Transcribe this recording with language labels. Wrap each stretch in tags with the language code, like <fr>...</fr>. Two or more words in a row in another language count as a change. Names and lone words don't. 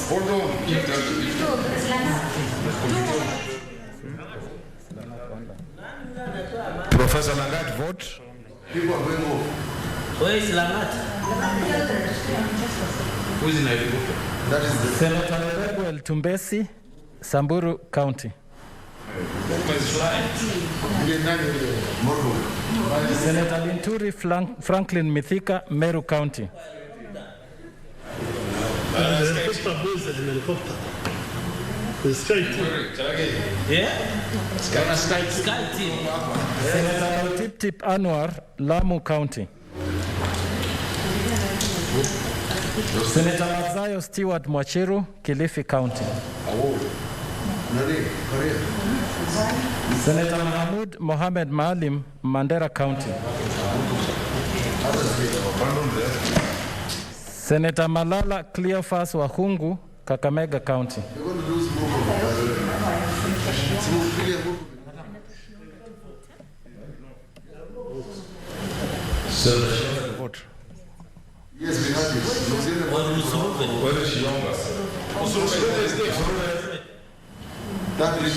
<en>Hold on. Professor Langat, vote. People are going off. Where is Langat? Who is in Nairobi? That is the Senator Rebuel Tumbesi, Samburu County. Senator Linturi Franklin Mithika, Meru County. Helicopter. The Sky team. Yeah? Sky team. Senator Tip Tip Anwar, Lamu County. Senator Mazayo Stewart Mwachiru, Kilifi County. Senator Mahmoud Mohamed Maalim, Mandera County. Senator Malala Cleophas Wahungu, Kakamega County. Vote. Yes, we have it. Where is Shionga? That lady.</en>